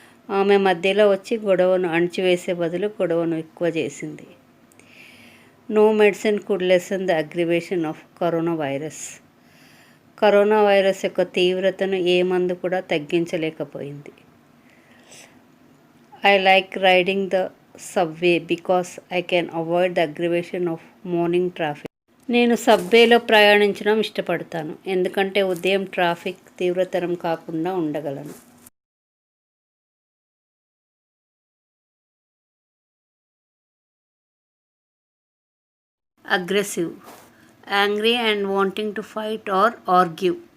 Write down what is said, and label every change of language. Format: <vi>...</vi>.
<te>ఆమె మధ్యలో వచ్చి గొడవను అణిచివేసే బదులు గొడవను ఎక్కువ చేసింది.</te> <en>No medicine could lessen the aggravation of corona virus.</en> <te>Corona virus యొక్క తీవ్రతను ఏ మందు కూడా తగ్గించలేకపోయింది.</te> <en>I like riding the subway because I can avoid the aggravation of morning traffic.</en> <te>నేను సబ్వేలో ప్రయాణించడం ఇష్టపడతాను ఎందుకంటే ఉదయం ట్రాఫిక్ తీవ్రతరం కాకుండా ఉండగలను.</te> <en>Aggressive, angry and wanting to fight or argue.</en>